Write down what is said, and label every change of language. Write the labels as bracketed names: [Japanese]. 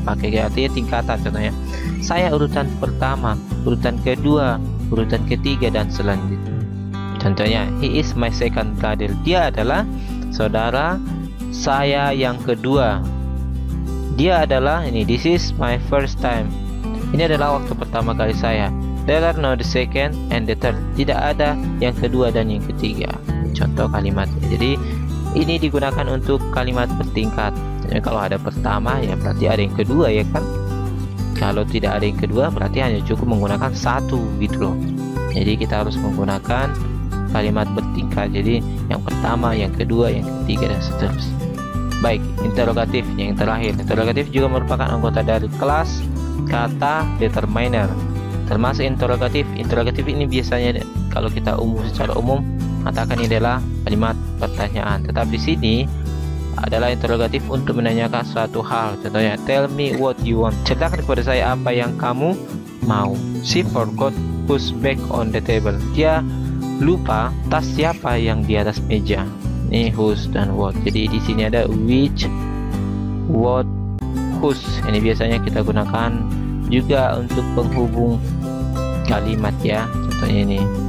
[Indonesian] Pakai artinya tingkatan. Contohnya saya urutan pertama, urutan kedua, urutan ketiga, dan selanjutnya. [English] Contohnya he is my second brother. [Indonesian] Dia adalah saudara saya yang kedua. Dia adalah ini, [English] this is my first time. [Indonesian] Ini adalah waktu pertama kali saya. [English] There are no the second and the third. [Indonesian] Tidak ada yang kedua dan yang ketiga. Contoh kalimatnya. Jadi ini digunakan untuk kalimat bertingkat. Jadi kalau ada pertama ya berarti ada yang kedua ya kan. Kalau tidak ada yang kedua berarti hanya cukup menggunakan satu gitu loh. Jadi kita harus menggunakan kalimat bertingkat. Jadi yang pertama, yang kedua, yang ketiga, dan seterusnya. Baik, interrogatif yang terakhir. Interrogatif juga merupakan anggota dari kelas kata determiner. Termasuk interrogatif. Interrogatif ini biasanya kalau kita secara umum mengatakan ini adalah kalimat pertanyaan. Tetapi di sini adalah interrogatif untuk menanyakan suatu hal. Contohnya, [English] tell me what you want. [Indonesian] Ceritakan kepada saya apa yang kamu mau. [English] She forgot whose bag on the table. [Indonesian] Dia lupa tas siapa yang di atas meja. Ini whose dan what. Jadi di sini ada which, what, whose. Ini biasanya kita gunakan juga untuk penghubung kalimat ya. Contohnya ini.